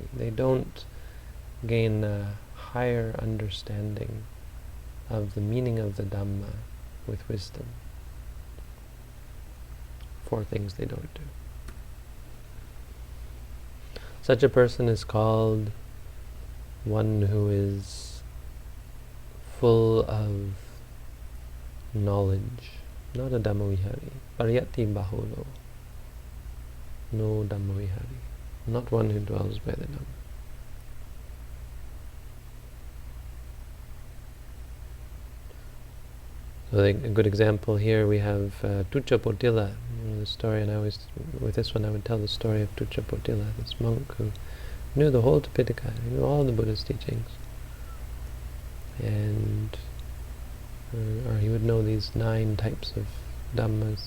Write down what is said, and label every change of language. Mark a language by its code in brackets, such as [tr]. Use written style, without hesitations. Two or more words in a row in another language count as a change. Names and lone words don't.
[en] They don't gain a higher understanding of the meaning of the Dhamma with wisdom. 4 things they don't do. Such a person is called one who is full of knowledge, not a Dhammavihari. [pi] Pariyati bahulo, no Dhammavihari, [en] not one who dwells by the Dhamma. So a good example here we have Tucca Potila, the story, and I always, with this one I would tell the story of Tucca Potila, this monk who knew the whole Tipitaka, he knew all the Buddha's teachings, and or he would know these 9 types of Dhammas.